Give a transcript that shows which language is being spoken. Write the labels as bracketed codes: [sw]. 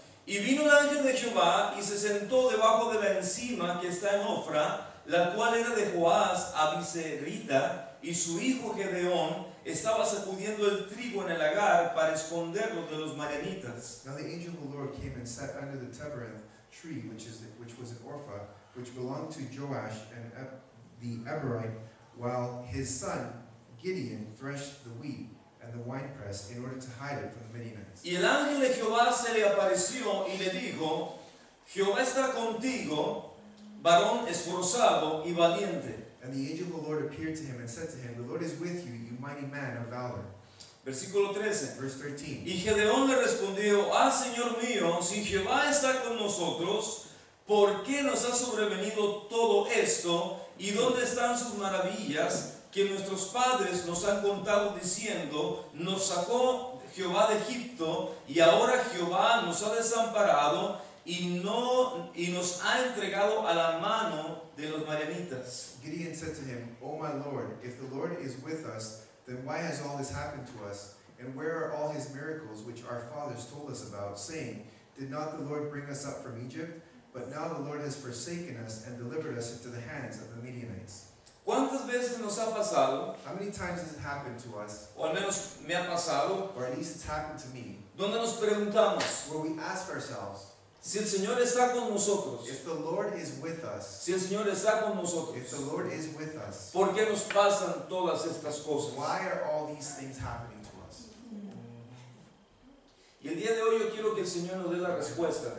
[es] Y vino el ángel de Jehová y se sentó debajo de la encima que está en Ofra, la cual era de Joás Abiserita, y su hijo Gedeón estaba sacudiendo el trigo en el lagar para esconderlo de los madianitas. [en] Now the angel of the Lord came and sat under the terebinth tree, which was in Orpha, which belonged to Joash and the Aberite, while his son Gideon threshed the wheat and the winepress in order to hide it from the Midianites. [es] Y el ángel de Jehová se le apareció y le dijo, Jehová está contigo, varón esforzado y valiente. [en] And the angel of the Lord appeared to him and said to him, The Lord is with you, you mighty man of valor. [es] Versículo 13. [en] Verse 13. [es] Y Gedeón le respondió, Señor mío, si Jehová está con nosotros, ¿por qué nos ha sobrevenido todo esto? ¿Y dónde están sus maravillas que nuestros padres nos han contado diciendo, nos sacó Jehová de Egipto, y ahora Jehová nos ha desamparado y nos ha entregado a la mano de los madianitas? [en] Gideon said to him, O my Lord, if the Lord is with us, then why has all this happened to us? And where are all his miracles which our fathers told us about, saying, Did not the Lord bring us up from Egypt? But now the Lord has forsaken us and delivered us into the hands of the Midianites. [es] ¿Cuántas veces nos ha pasado, [en] How many times has it happened to us, [es] o al menos me ha pasado, [en] or at least it's happened to me, [es] donde nos preguntamos, [en] where we ask ourselves, [es] si el Señor está con nosotros, [en] if the Lord is with us, [es] si el Señor está con [en] if [es] nosotros, [en] the Lord is with us, [es] ¿por qué nos pasan todas estas cosas? [en] why are all these things happening to us? [es] Y el día de hoy yo quiero que el Señor nos dé la respuesta